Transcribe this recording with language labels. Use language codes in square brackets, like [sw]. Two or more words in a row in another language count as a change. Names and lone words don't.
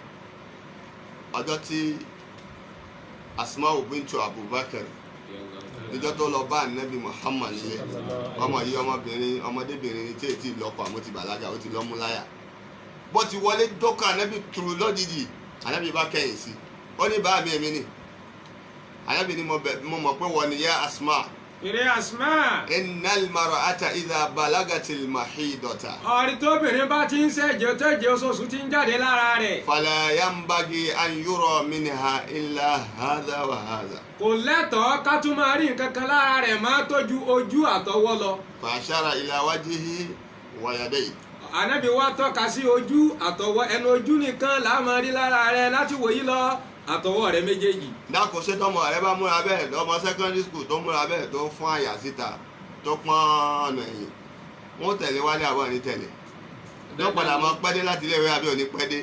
[yo] ọjọ́ tí Asma'u bintu Abubakar níjọ́ tó lọ bá Ànábì Muhammad nílé ọmọ yìí ọmọdébìnrin ní tí èyí tí ì lọ́kọ àmọ́ ti bàlágà ó ti lọ́mú láyà bó ti wọlé dọ́kọ̀ Ànábì tùrù lójijì Ànábì bá kẹ́yìn sí ó ní bá mi èmi ni Ànábì ni mo mọ̀ pé wọ́n ni yá Asma Ìrẹ́ Asma. [ar] إن المرأة إذا بلغت المحيض [yo] Ọ̀rí tóbìnrin bá ti ń ṣẹ̀jẹ̀ tẹ́jẹ̀ oṣooṣù ti ń jáde lára rẹ̀. [ar] فلا ينبغي أن يرى منها إلا هذا وهذا. [yo] Kò lẹ́tọ̀ọ́ ká tún máa rí nǹkan kan lára rẹ̀ máa tójú ojú àtọwọ́ lọ. [ar] فأشار إلى وجهه ويديه. [yo] Ànábì wa tọ́ka sí ojú àtọwọ́, ẹnu ojú nìkan là á máa rí lára rẹ̀ láti wòyí lọ àtọwọ́ rẹ̀ méjèèjì. dákun ṣé tọmọ rẹ bá múra bẹ́ẹ̀ lọmọ [en] secondary school [yo] tó múra bẹ́ẹ̀ tó fún àyà síta tó pọ́n ọ̀nà ẹ̀yìn wọ́n tẹ̀lé wálé àbọ̀ ní tẹ̀lé yóò padà mọ pẹ́dé láti ilé ìwé àbí òní pẹ́dé.